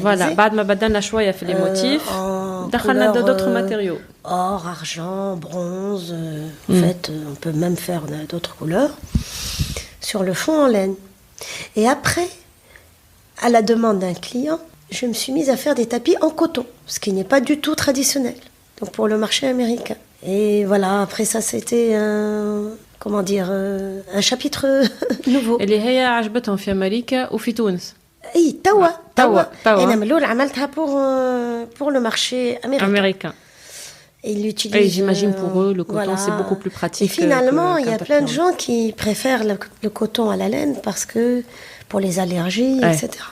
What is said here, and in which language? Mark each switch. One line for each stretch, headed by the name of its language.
Arabic: Voilà, بعد ما بدلنا شوية في
French: les motifs,
Arabic: دخلنا
French: d'autres matériaux. Or, argent, bronze, en fait, on peut même faire d'autres couleurs sur le fond en laine. Et après, à la demande d'un client, je me suis mise à faire des tapis en coton, ce qui n'est pas du tout traditionnel. donc pour le marché américain. Et voilà, après ça, c'était un chapitre nouveau.
Arabic: اللي هي عجبتهم في أمريكا وفي تونس. اي توا توا. انا من الاول عملتها
French: pour le marché américain. Et j'imagine pour eux, le coton, c'est beaucoup plus pratique. Et finalement, il y a plein de gens qui préfèrent le coton à la laine parce que pour les allergies, etc.